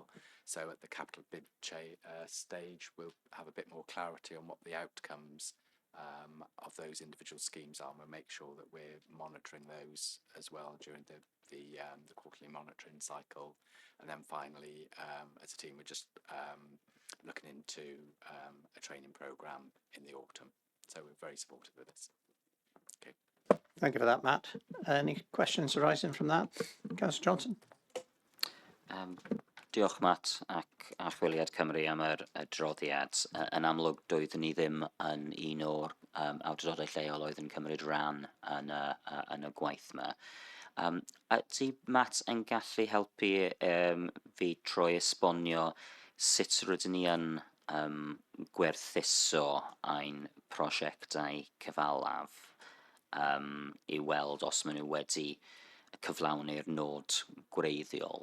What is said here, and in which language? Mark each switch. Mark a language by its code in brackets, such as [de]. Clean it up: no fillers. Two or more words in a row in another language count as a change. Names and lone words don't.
[en] So at the capital bid stage, we'll have a bit more clarity on what the outcomes of those individual schemes are, and we'll make sure that we're monitoring those as well during the quarterly monitoring cycle. And then finally, as a team, we're just looking into a training programme in the autumn. So we're very supportive of this. Okay. Thank you for that, Matt. Any questions arising from that? Councillor Johnson. [cy] Diolch Matt ac Archwiliad Cymru am yr adroddiad. Yn amlwg doeddwn ni ddim yn un o'r awdurdodau lleol oedd yn cymryd rhan yn y gwaith yma. Ydy Matt yn gallu helpu fi troi esbonio sut rydyn ni yn gwerthuso ein prosiectau cyfalaf I weld os maen nhw wedi cyflawni'r nod gwreiddiol.